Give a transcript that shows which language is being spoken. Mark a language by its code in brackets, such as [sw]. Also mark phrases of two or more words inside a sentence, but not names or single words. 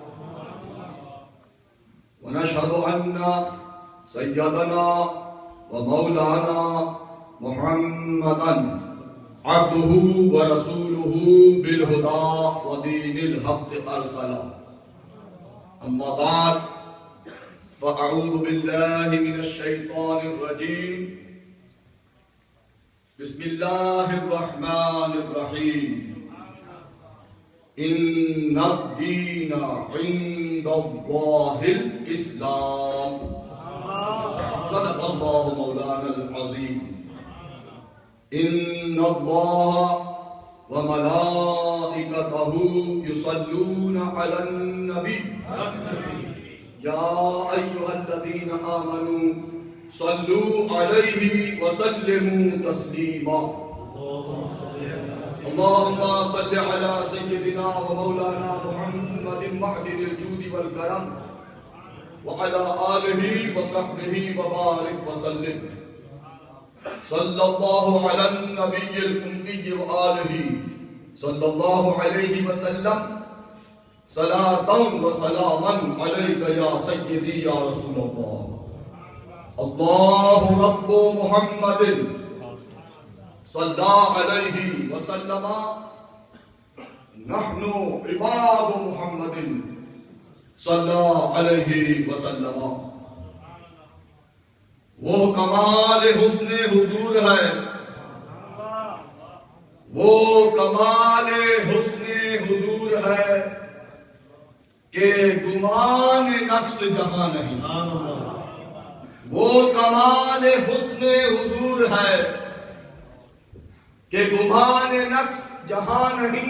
[ar] ونشهد أن سيدنا ومولانا محمدا عبده ورسوله بالهدى ودين الحق أرسله أما بعد فأعوذ بالله من الشيطان الرجيم بسم الله الرحمن الرحيم إن الدين عند الله الإسلام صدق الله مولانا العظيم إن الله وملائكته يصلون على النبي يا أيها الذين آمنوا صلوا عليه وسلموا تسليما اللهم صل على سيدنا ومولانا محمد معدن الجود والكرم وعلى آله وصحبه وبارك وسلم صلى الله على النبي الأمي وآله صلى الله عليه وسلم صلاة وسلاما عليك يا سيدي يا رسول الله الله رب محمد صلى الله عليه وسلم نحن عباد محمد صلى الله عليه وسلم. [ur] وہ کمال حسن حضور ہے، وہ کمال حسن حضور ہے کہ گمان نقش جہاں نہیں. وہ کمال حسن حضور ہے کہ گمان نقش جہاں نہیں.